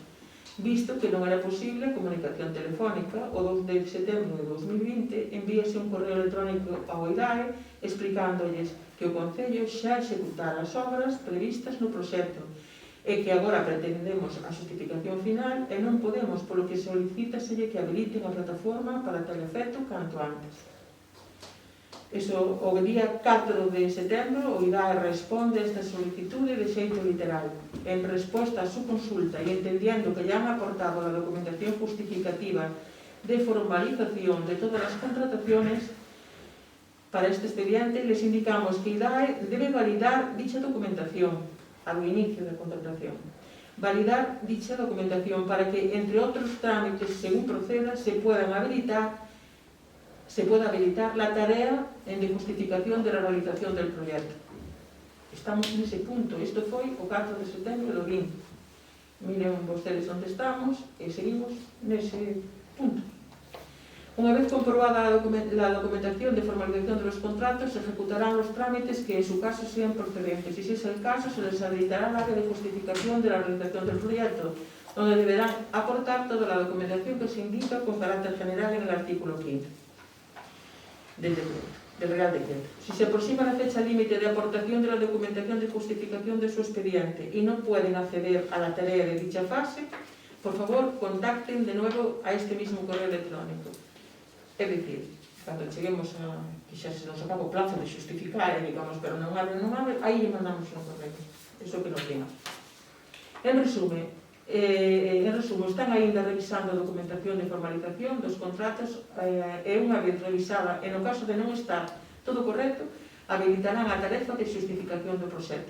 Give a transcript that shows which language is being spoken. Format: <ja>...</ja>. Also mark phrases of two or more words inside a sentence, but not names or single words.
<gl>Visto que non era posible a comunicación telefónica, o 2 de setembro de 2020 envíase un correo electrónico ao IDAE explicándolles que o Concello xa executara as obras previstas no proxecto e que agora pretendemos a justificación final e non podemos, polo que solicítaselle que habiliten a plataforma para tal efecto canto antes. O día 4 de setembro, o IDAE responde a esta solicitude de xeito literal. En resposta a súa consulta</gl> <es>e entendiendo que ya han aportado a documentación justificativa de formalización de todas as contrataciones para este expediente, les indicamos que IDAE debe validar dicha documentación</es> <gl>ao inicio da contratación.</gl> <es>Validar dicha documentación para que,</es> <gl>entre outros trámites,</gl> <es>según proceda, se pueda habilitar la tarea de justificación de la realización del proyecto.</es> <gl>Estamos nese punto. Isto foi o 4 de setembro do 20. Miren vostedes onde estamos e seguimos nese punto.</gl> <es>Unha vez comprobada la documentación de formalización de los contratos, se ejecutarán los trámites que en su caso sean procedentes. Y si es el caso, se les habilitará el área de justificación de la realización del proyecto, donde deberán aportar toda la documentación que se indica con carácter general en el artículo 15. Del Real Decreto. Si se aproxima la fecha límite de aportación de la documentación de justificación de su expediente y no pueden acceder a la tarea de dicha fase, por favor, contacten de nuevo a este mismo correo electrónico. Es decir,</es> <gl>cando cheguemos a que xa se nos acaba o plazo de justificar e digamos, pero non abre, aí lle mandamos un correo.</gl> <es>Eso que nos diga.</es> <gl>En resumen, están aínda revisando a documentación de formalización dos contratos e unha vez revisada, e no caso de non estar todo correcto, habilitarán a tarefa de justificación do proxecto.</gl>